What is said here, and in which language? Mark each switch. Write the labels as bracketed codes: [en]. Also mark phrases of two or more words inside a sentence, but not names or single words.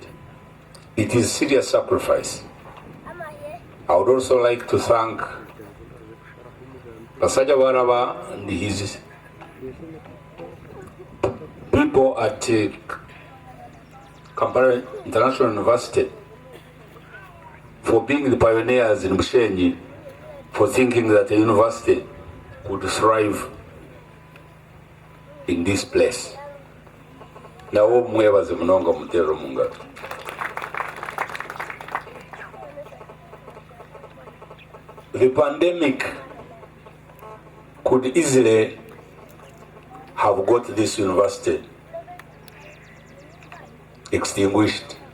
[en] It is serious sacrifice. I would also like to thank Basajja Baraba and his people at Kampala International University for being the pioneers in Bushenyi, for thinking that a university could thrive in this place. Now, [nyn] mwebaze munonga mutero mungalo. [en] The pandemic could easily have got this university extinguished.